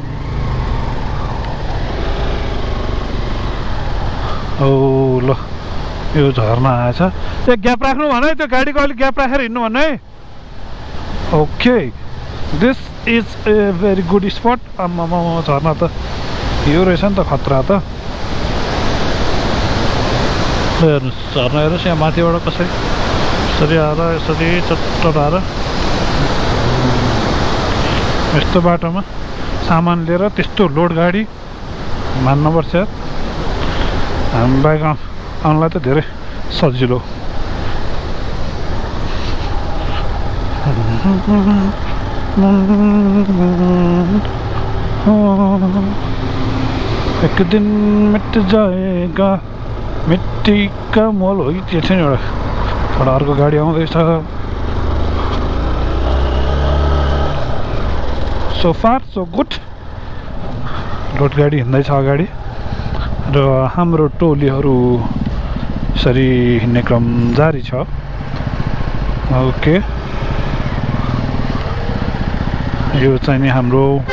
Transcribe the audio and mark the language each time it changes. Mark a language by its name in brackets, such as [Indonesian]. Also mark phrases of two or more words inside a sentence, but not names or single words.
[Nepali] ओ ल यो झर्ना आएछ त्यो ग्याप राख्नु भन है त्यो गाडीको अलिक ग्याप राखेर हिँड्नु भन्नु है [English] okay this is a very good spot [Nepali] आम्मामा झर्ना त यो रहेछ नि त खतरा त हेर्नुहोस् झर्ना हेर्नुहोस् यहाँ माथिबाट कसरी यसरी आएर यसरी चट्ट आएर यस्तो बाटोमा सामान लिएर त्यस्तो लोड गाडी मान्नुपर्छ यार हामी बाइक आउनलाई त धेरै सजिलो [Hindi] एक दिन मिट जाएगा मिट्टी का मोल [Nepali] हो त्यो छ नि एउटा अर्को गाडी आउँदैछ [English] so far so good road [Nepali] गाडी हिँड्दैछ अगाडि र हाम्रो टोलीहरू यसरी हिँड्ने क्रम जारी छ ओके यो चाहिँ नि हाम्रो